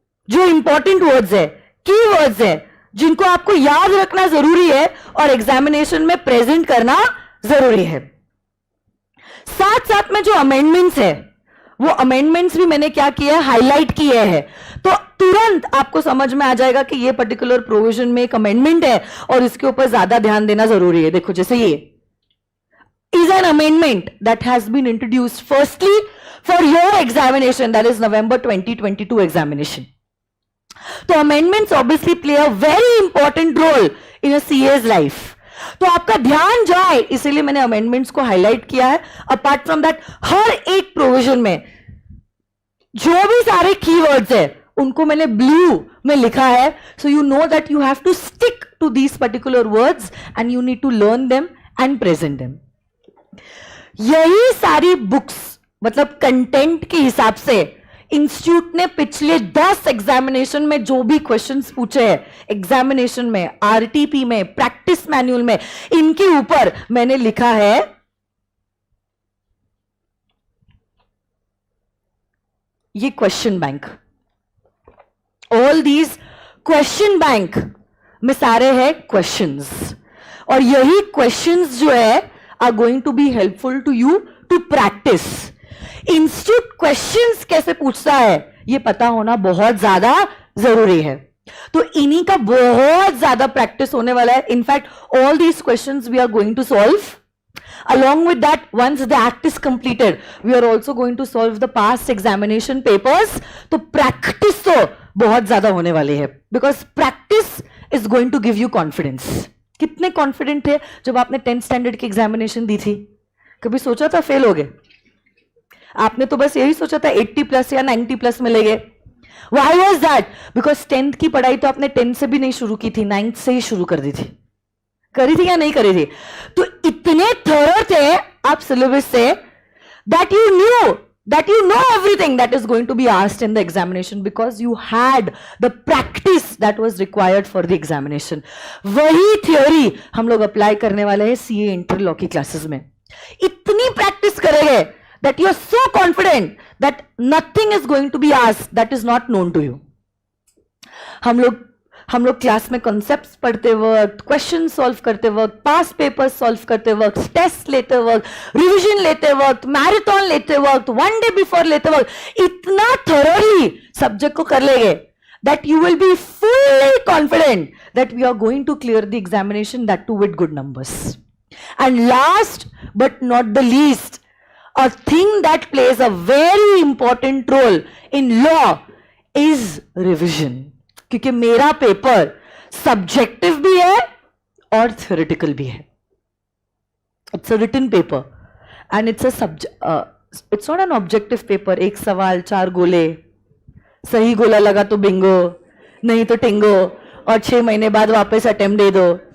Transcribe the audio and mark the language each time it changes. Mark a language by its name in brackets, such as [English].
[Hindi] जो important words है, keywords है, जिनको आपको याद रखना जरूरी है और एग्जामिनेशन में प्रेजेंट करना जरूरी है. साथ साथ में जो अमेंडमेंट्स है, वो अमेंडमेंट्स भी मैंने क्या किया है, हाईलाइट किए हैं. तो तुरंत आपको समझ में आ जाएगा कि ये पर्टिकुलर प्रोविजन में एक अमेंडमेंट है और इसके ऊपर ज्यादा ध्यान देना जरूरी है. देखो, जैसे ये [English] is an amendment that has been introduced firstly for your examination, that is November 2022 examination. तो amendments obviously play a very important role in a CA's life. [Hindi] तो आपका ध्यान जाए, इसीलिए मैंने amendments को highlight किया है. [English] Apart from that, [Hindi] हर एक provision में जो भी सारे keywords है, उनको मैंने blue में लिखा है. [English] So you know that you have to stick to these particular words and you need to learn them and present them. [Hindi] यही सारी बुक्स, मतलब कंटेंट के हिसाब से इंस्टीट्यूट ने पिछले 10 एग्जामिनेशन में जो भी क्वेश्चंस पूछे हैं, एग्जामिनेशन में, आरटीपी में, प्रैक्टिस मैनुअल में, इनके ऊपर मैंने लिखा है ये question bank, all these question bank में सारे हैं क्वेश्चंस, और यही क्वेश्चंस जो है [English] Are going to be helpful to you to practice. [Hindi] Institute questions कैसे पूछता है ये पता होना बहुत ज्यादा जरूरी है, तो इन्हीं का बहुत ज्यादा प्रैक्टिस होने वाला है। [English] In fact all these questions we are going to solve. Along with that, once the act is completed, we are also going to solve the past examination papers. [Hindi] तो practice तो बहुत ज्यादा होने वाली है, [English] because practice is going to give you confidence. [Hindi] कितने confident थे जब आपने 10th स्टैंडर्ड की एग्जामिनेशन दी थी? कभी सोचा था फेल हो गए? आपने तो बस यही सोचा था 80+ या 90+ मिलेंगे। [English] Why was that? [Hindi] Because 10th की पढ़ाई तो आपने 10th से भी नहीं शुरू की थी, 9th से ही शुरू कर दी थी। करी थी या नहीं करी थी? तो इतने थोरो थे आप सिलेबस से [English] that you know everything that is going to be asked in the examination because you had the practice that was required for the examination. [Hindi] वही थ्योरी हम लोग अप्लाई करने वाले हैं सीए इंटर लॉ की क्लासेस में। इतनी प्रैक्टिस करेंगे [English] that you are so confident that nothing is going to be asked that is not known to you. [Hindi] हम लोग क्लास में कॉन्सेप्ट्स पढ़ते वक्त, क्वेश्चन सॉल्व करते वक्त, पास्ट पेपर सॉल्व करते वक्त, टेस्ट लेते वक्त, रिवीजन लेते वक्त, मैराथन लेते वक्त, वन डे बिफोर लेते वक्त इतना थोरोली सब्जेक्ट को कर लेंगे [English] that you will be fully confident that we are going to clear the examination, that too with good numbers. And last but not the least, a thing that plays a very important role in law is revision. [Hindi] क्योंकि मेरा paper subjective भी है और theoretical भी है। [English] It's a written paper and it's not an objective paper. [Hindi] एक सवाल 4 गोले, सही गोला लगा तो बिंगो, नहीं तो टिंगो, और 6 महीने बाद वापस अटेम्प्ट दे दो।